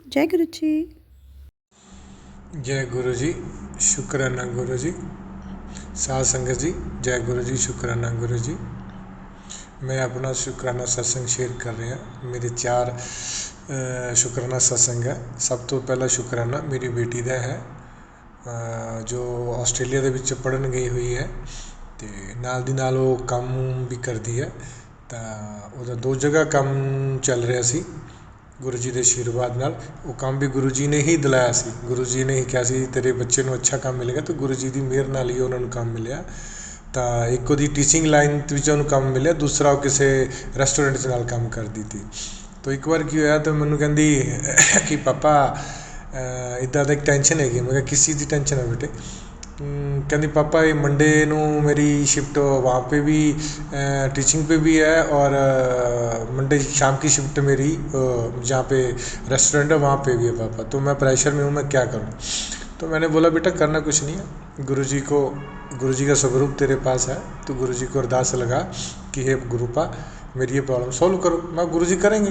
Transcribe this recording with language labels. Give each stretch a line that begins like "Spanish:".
Hindi: जय गुरु जी। जय गुरु जी, शुक्राना गुरु जी। साध संगत जी, जय गुरु जी, शुक्राना गुरु जी। मैं अपना शुक्राना सत्संग शेयर कर रहा। मेरे 4 शुक्राना सत्संग है। सब तो पहला शुक्राना मेरी बेटी का है, जो
Punjabi: ਆਸਟ੍ਰੇਲੀਆ ਦੇ ਵਿੱਚ ਪੜ੍ਹਨ ਗਈ ਹੋਈ ਹੈ, ਤੇ ਨਾਲ ਦੀ ਨਾਲ ਉਹ ਕੰਮ ਵੀ ਕਰਦੀ ਹੈ। ਤਾਂ ਉਹਦਾ 2 ਜਗ੍ਹਾ ਕੰਮ ਚੱਲ ਰਿਹਾ ਸੀ ਗੁਰੂ ਜੀ ਦੇ ਆਸ਼ੀਰਵਾਦ ਨਾਲ। ਉਹ ਕੰਮ ਵੀ ਗੁਰੂ ਜੀ ਨੇ ਹੀ ਦਿਲਾਇਆ ਸੀ। ਗੁਰੂ ਜੀ ਨੇ ਹੀ ਕਿਹਾ ਸੀ ਤੇਰੇ ਬੱਚੇ ਨੂੰ ਅੱਛਾ ਕੰਮ ਮਿਲੇਗਾ, ਤਾਂ ਗੁਰੂ ਜੀ ਦੀ ਮਿਹਰ ਨਾਲ ਹੀ ਉਹਨਾਂ ਨੂੰ ਕੰਮ ਮਿਲਿਆ। ਤਾਂ ਇੱਕ ਉਹਦੀ ਟੀਚਿੰਗ ਲਾਈਨ ਵਿੱਚ ਉਹਨੂੰ ਕੰਮ ਮਿਲਿਆ, ਦੂਸਰਾ ਉਹ ਕਿਸੇ ਰੈਸਟੋਰੈਂਟ 'ਚ ਨਾਲ ਕੰਮ ਕਰਦੀ ਸੀ। ਤਾਂ ਇੱਕ ਵਾਰ ਕੀ ਹੋਇਆ ਤਾਂ ਮੈਨੂੰ ਕਹਿੰਦੀ ਕਿ ਪਾਪਾ ਇੱਦਾਂ ਦਾ ਇੱਕ ਟੈਨਸ਼ਨ ਹੈਗੀ। ਮੈਂ ਕਿਹਾ ਕਿਸ ਚੀਜ਼ ਦੀ ਟੈਨਸ਼ਨ ਹੈ ਬੇਟੇ?
Hindi: कहती पापा ये मंडे नू मेरी शिफ्ट वहाँ पे भी टीचिंग पे भी है, और मंडे शाम की शिफ्ट मेरी जहाँ पे रेस्टोरेंट है वहाँ पे भी है पापा, तो मैं प्रेशर में हूँ, मैं क्या करूँ? तो मैंने बोला बेटा करना कुछ नहीं है, गुरु जी का स्वरूप तेरे पास है, तो गुरु जी को अरदास लगा कि हे गुरुपा मेरी ये प्रॉब्लम सॉल्व करो। मैं गुरु जी करेंगे।